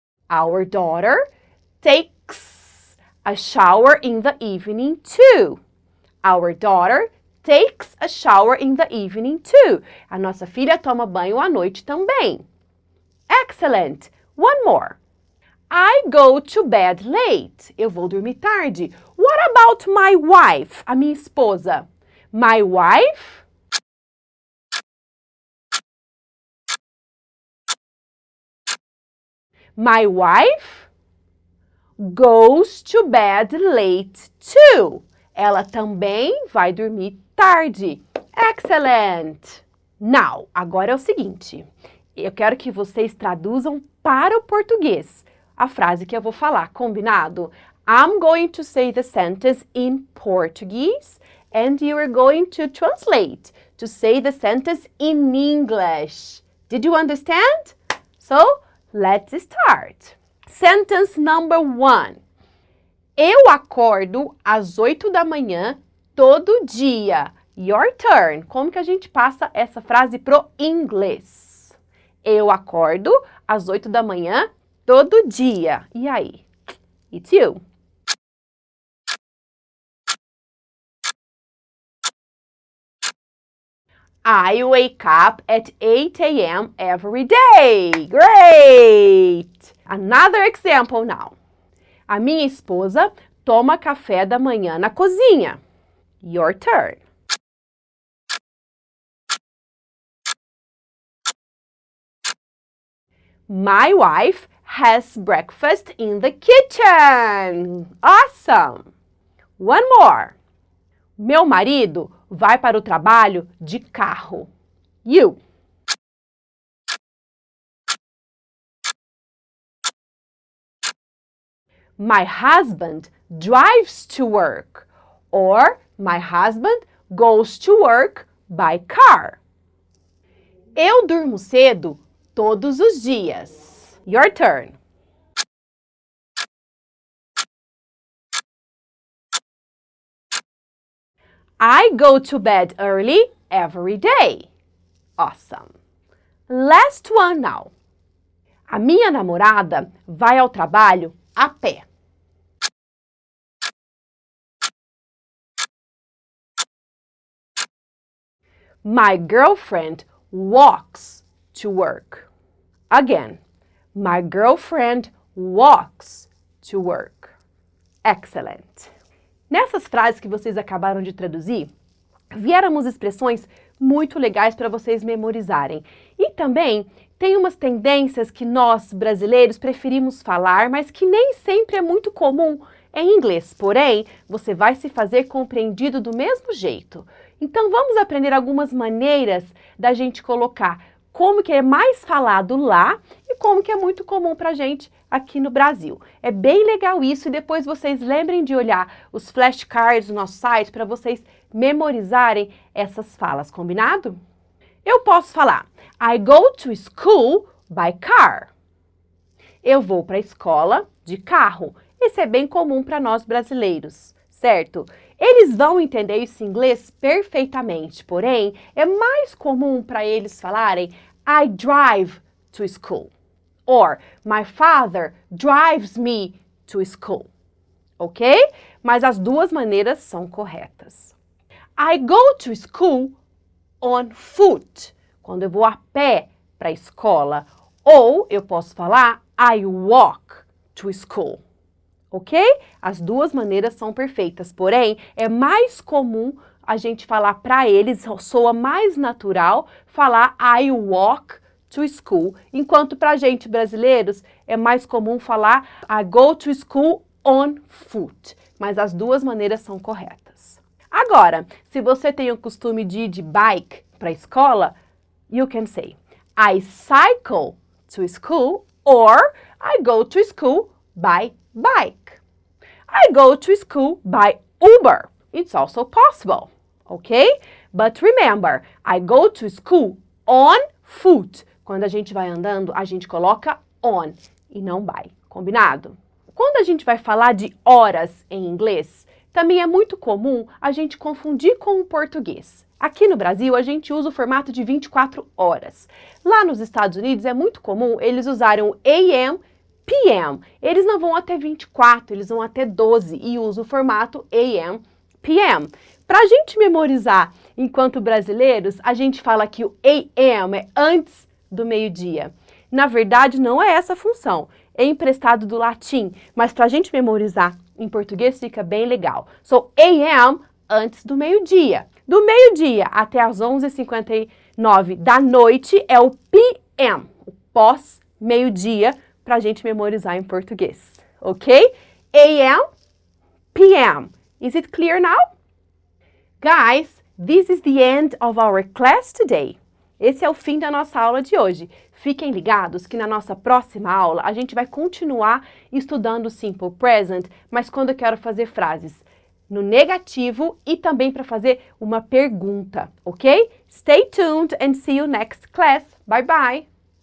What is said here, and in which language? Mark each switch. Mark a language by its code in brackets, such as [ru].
[en] Our daughter takes a shower in the evening too. Our daughter takes a shower in the evening too. [pt] A nossa filha toma banho à noite também. [en] Excellent. One more. I go to bed late. [pt] Eu vou dormir tarde. [en] What about my wife? [pt] A minha esposa. [en] My wife goes to bed late too. [pt] Ela também vai dormir tarde. Excellent! Now, agora é o seguinte. Eu quero que vocês traduzam para o português a frase que eu vou falar, combinado? [en] I'm going to say the sentence in Portuguese and you are going to translate to say the sentence in English. Did you understand? So, let's start. Sentence number 1. [pt] Eu acordo às 8 da manhã todo dia. [en] Your turn. [pt] Como que a gente passa essa frase pro inglês? Eu acordo às 8 da manhã todo dia. E aí? [en] It's you. I wake up at 8 a.m. every day. Great! Another example now. [pt] A minha esposa toma café da manhã na cozinha. [en] Your turn. My wife has breakfast in the kitchen. Awesome! One more. [pt] Meu marido vai para o trabalho de carro. [en] You. My husband drives to work. Or my husband goes to work by car. [pt] Eu durmo cedo todos os dias. [en] Your turn. I go to bed early every day. Awesome. Last one now. [pt] A minha namorada vai ao trabalho a pé. [en] My girlfriend walks to work. Again, my girlfriend walks to work. Excellent. [pt] Nessas frases que vocês acabaram de traduzir, vieram umas expressões muito legais para vocês memorizarem. E também tem umas tendências que nós, brasileiros, preferimos falar, mas que nem sempre é muito comum em inglês. Porém, você vai se fazer compreendido do mesmo jeito. Então, vamos aprender algumas maneiras da gente colocar como que é mais falado lá e como que é muito comum para a gente aqui no Brasil. É bem legal isso e depois vocês lembrem de olhar os flashcards do nosso site para vocês memorizarem essas falas, combinado? Eu posso falar, [en] I go to school by car. [pt] Eu vou para a escola de carro. Esse é bem comum para nós brasileiros, certo? Eles vão entender esse inglês perfeitamente, porém, é mais comum para eles falarem [en] I drive to school. Or, my father drives me to school. Ok? [pt] Mas as duas maneiras são corretas. [en] I go to school on foot. [pt] Quando eu vou a pé para a escola. Ou eu posso falar [en] I walk to school. [pt] Ok? As duas maneiras são perfeitas, porém, é mais comum a gente falar para eles, soa mais natural falar [en] I walk to school, [pt] enquanto para a gente brasileiros é mais comum falar [en] I go to school on foot, [pt] mas as duas maneiras são corretas. Agora, se você tem o costume de ir de bike para a escola, [en] you can say I cycle to school or I go to school by bike. I go to school by Uber. It's also possible, okay? But remember, I go to school on foot. [pt] Quando a gente vai andando, a gente coloca on e não by, combinado? Quando a gente vai falar de horas em inglês, também é muito comum a gente confundir com o português. Aqui no Brasil, a gente usa o formato de 24 horas. Lá nos Estados Unidos, é muito comum eles usarem o AM, PM. Eles não vão até 24, eles vão até 12 e usam o formato AM, PM. Para a gente memorizar enquanto brasileiros, a gente fala que o AM é antes do meio-dia. Na verdade, não é essa a função. É emprestado do latim, mas para a gente memorizar em português fica bem legal. So, AM antes do meio-dia. Do meio-dia até as 11h59 da noite é o PM, o pós-meio-dia, para a gente memorizar em português, ok? [en] AM, PM. Is it clear now? Guys, this is the end of our class today. [pt] Esse é o fim da nossa aula de hoje. Fiquem ligados que na nossa próxima aula a gente vai continuar estudando o Simple Present, mas quando eu quero fazer frases no negativo e também para fazer uma pergunta, ok? [en] Stay tuned and see you next class. Bye bye!